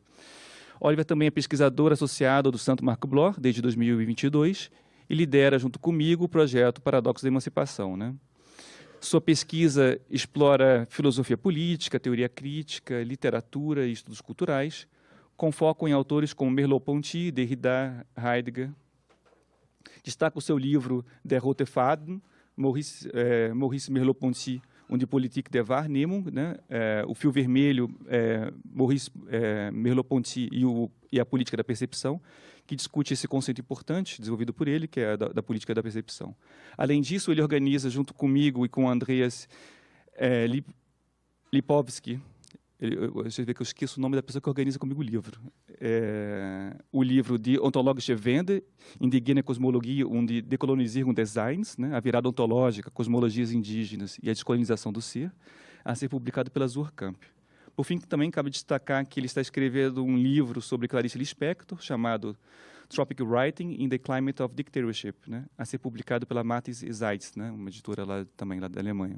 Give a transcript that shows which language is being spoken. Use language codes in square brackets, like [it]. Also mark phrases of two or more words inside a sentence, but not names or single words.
[pt] Oliver também é pesquisador associado do Santo Marco Bloch, desde 2022, e lidera, junto comigo, o projeto Paradoxos da Emancipação, né? Sua pesquisa explora filosofia política, teoria crítica, literatura e estudos culturais, com foco em autores como Merleau-Ponty, Derrida, Heidegger. Destaca o seu livro Der rote Faden, Maurice Merleau-Ponty und die Politik der Wahrnehmung, né? O fio vermelho, Maurice Merleau-Ponty e a política da percepção, que discute esse conceito importante, desenvolvido por ele, que é da política da percepção. Além disso, ele organiza, junto comigo e com Andreas Lipovski, você vê que eu esqueço o nome da pessoa que organiza comigo o livro. O livro de Ontologische Wende, Indigene Kosmologie und die Dekolonisierung des Seins, né? A virada ontológica, cosmologias indígenas e a descolonização do ser, a ser publicado pela Surkamp. Por fim, também cabe destacar que ele está escrevendo um livro sobre Clarice Lispector, chamado Tropic Writing in the Climate of Dictatorship, né? A ser publicado pela Mattes Seitz, né? Uma editora também lá da Alemanha.